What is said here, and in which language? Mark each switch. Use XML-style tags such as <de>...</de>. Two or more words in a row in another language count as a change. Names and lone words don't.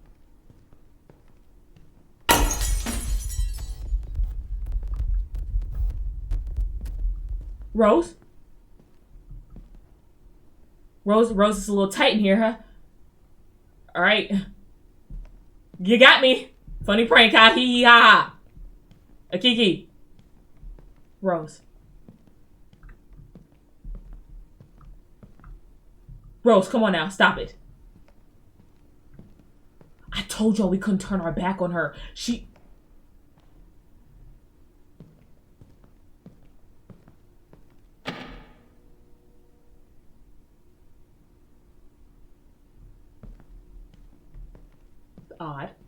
<en>Rose? Rose is a little tight in here, huh? Alright. You got me. Funny prank, ha hee hee ha ha. A Kiki. Rose. Rose, come on now. Stop it. I told y'all we couldn't turn our back on her. She... Odd.</en>